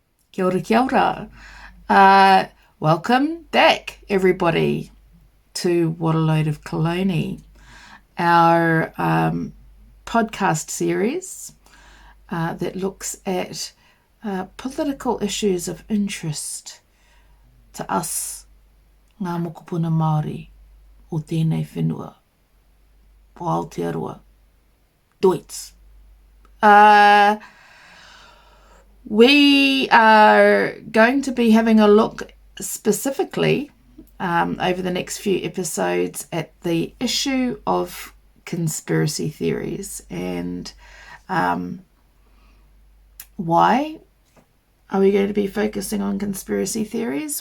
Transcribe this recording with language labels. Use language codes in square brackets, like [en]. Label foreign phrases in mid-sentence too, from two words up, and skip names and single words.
[mi] Kia ora, kia ora. [en] Welcome back, everybody, to What a Load of Kaloni, our podcast series that looks at political issues of interest to us, [mi] ngā mokopuna Māori, o tēnei whenua, o Aotearoa, Deutsch. [en] We are going to be having a look specifically over the next few episodes at the issue of conspiracy theories and why are we going to be focusing on conspiracy theories?